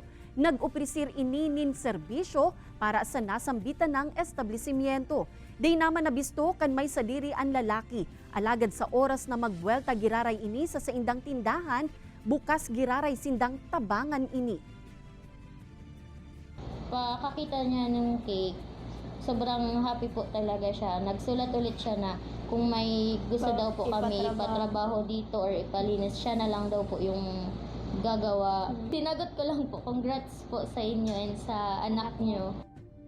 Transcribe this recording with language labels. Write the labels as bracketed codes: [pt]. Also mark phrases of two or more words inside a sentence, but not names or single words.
[bik] Nag-opresir ini nin serbisyo para sa nasambitan ng establishmento. Di naman nabisto kan may sadiri ang lalaki. Alagad sa oras na magbuelta giraray ini sa indang tindahan, bukas giraray sindang tabangan ini. [tl] Pakakita niya ng cake, sobrang happy po talaga siya. Nagsulat ulit siya na kung may gusto daw po kami ipatrabaho dito or ipalinis, siya na lang daw po yung gagawa. Sinagot ko lang po, congrats po sa inyo and sa anak niyo.